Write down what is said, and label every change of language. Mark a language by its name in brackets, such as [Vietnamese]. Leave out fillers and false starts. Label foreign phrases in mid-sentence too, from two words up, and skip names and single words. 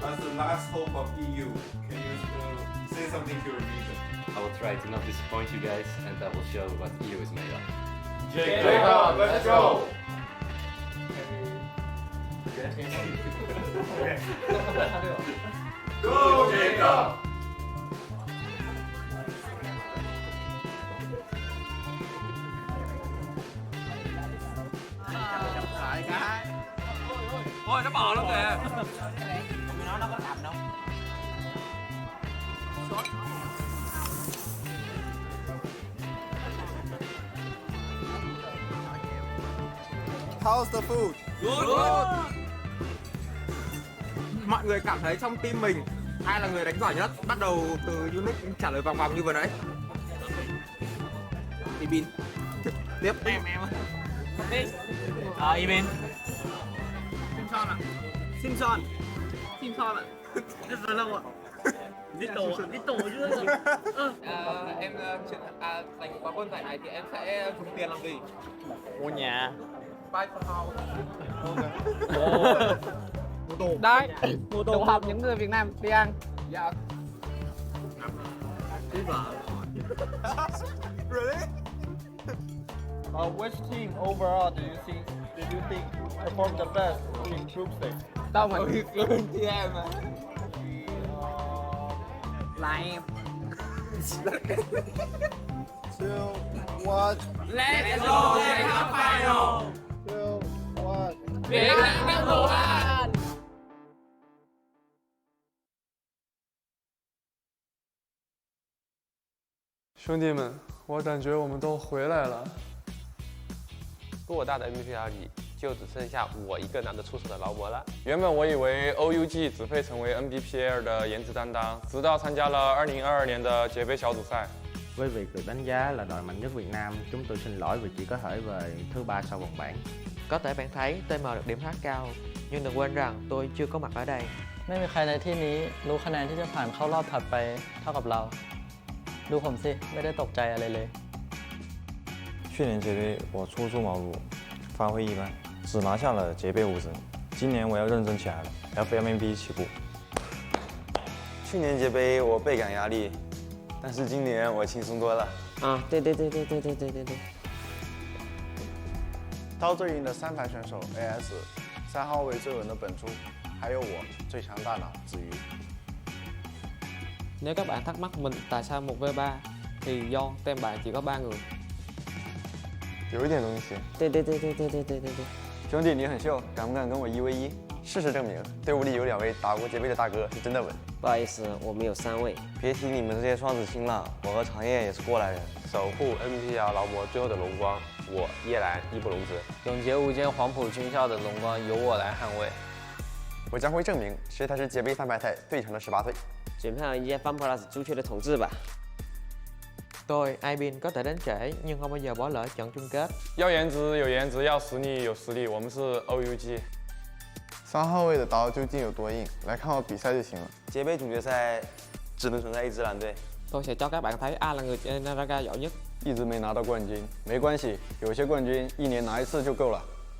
[English] as the last hope of EU, can you say something to your region? I will try to not disappoint you guys, and I will show what EU is made of. Jacob, let's go! Go, Jacob! [Vietnamese] Ôi, nó bò luôn kìa. Mày nói nó có đậm đâu. [English] How's the food? Good. [Vietnamese] Mọi người cảm thấy trong team mình ai là người đánh giỏi nhất? Bắt đầu từ Unique trả lời vòng vòng như vừa nãy. Ibin. Tiếp. Em. Ibin. Simpson ạ. Simpson ạ. Rất là lâu ạ. Little chứ. Em dành quán quân giải này thì em sẽ dùng tiền làm gì? Mua nhà. [English] Buy some house. [Vietnamese] Đấy, tụ họp những người Việt Nam đi ăn. Dạ. [English] Really? Which team overall do you think performed the best in group stage? [Vietnamese] Đâu mà chị em mà. Là em. 2, 1. [English] Let's go World Cup final. 2, 1. Việt Nam number one. [Chinese] 兄弟们，我感觉我们都回来了。跟我大的 MVP 相比，就只剩下我一个拿得出手的劳模了。原本我以为 OUG 只配成为 NBPL 的颜值担当，直到参加了2022年的捷杯小组赛。 [Vietnamese] Với việc được đánh giá là đội mạnh nhất Việt Nam, chúng tôi xin lỗi vì chỉ có thể về thứ 3 sau vòng bảng. Có thể bạn thấy TM được điểm khá cao, nhưng đừng quên rằng tôi chưa có mặt ở đây. [Thai] ไม่มีใครในที่นี้รู้คะแนนที่จะผ่านเข้ารอบถัดไปเท่ากับเรา ดูผมสิ ไม่ได้ตกใจอะไรเลย [Chinese] 去年捷杯我初出茅庐，发挥一般，只拿下了捷杯5胜。今年我要认真起来了，要飞 MB 起步。去年捷杯我倍感压力，但是今年我轻松多了。对。刀最硬的3排选手 AS， 3号位最稳的本初，还有我最强大脑子瑜。 [Vietnamese] Nếu các bạn thắc mắc mình tại sao 1v3 thì do team bạn chỉ có 3 người. [Chinese] 有一点东西。对。兄弟，你很秀，敢不敢跟我1v1？事实证明，队伍里有2位打过捷杯的大哥，是真的稳。不好意思，我们有3位。别提你们这些双子星了，我和长夜也是过来人。守护 NBPL 劳模最后的荣光，我叶兰义不容辞。永劫无间黄埔军校的荣光由我来捍卫。我将会证明谁才是捷杯3排赛最强的18岁。 Chuyển sang Japan Plus chú chưa được thống 治吧. [Vietnamese] Tôi, Ibin có thể đến trễ nhưng không bao giờ bỏ lỡ trận chung kết. [Chinese] 要颜值有颜值，要实力有实力，我们是 OUG。 3号位的刀究竟有多硬？来看我比赛就行了。捷杯总决赛只能存在一支蓝队。 [Vietnamese] Tôi sẽ cho các bạn thấy ai là người chơi Naraka giỏi nhất. [Chinese] 一直没拿到冠军，没关系，有些冠军1年拿1次就够了。